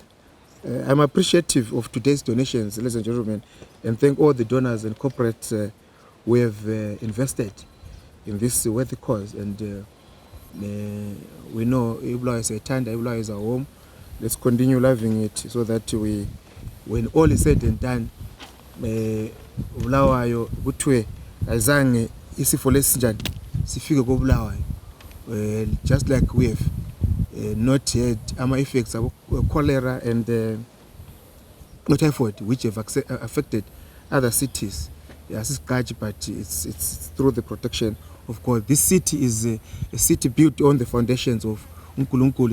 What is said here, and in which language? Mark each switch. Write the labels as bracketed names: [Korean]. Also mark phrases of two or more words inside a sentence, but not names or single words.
[English] I'm appreciative of today's donations, ladies and gentlemen, and thank all the donors and corporates who have invested in this worthy cause. And we know Bulawayo is a tanda, Bulawayo is our home. Let's continue loving it so that when all is said and done, [North Ndebele] Bulawayo kuthiwe azange isifo lesinjani sifike ko Bulawayo, [English] just like we have not had effects of cholera and typhoid, which have affected other cities. Yes, but it's through the protection of God. This city is a city built on the foundations of Nkulunkulu.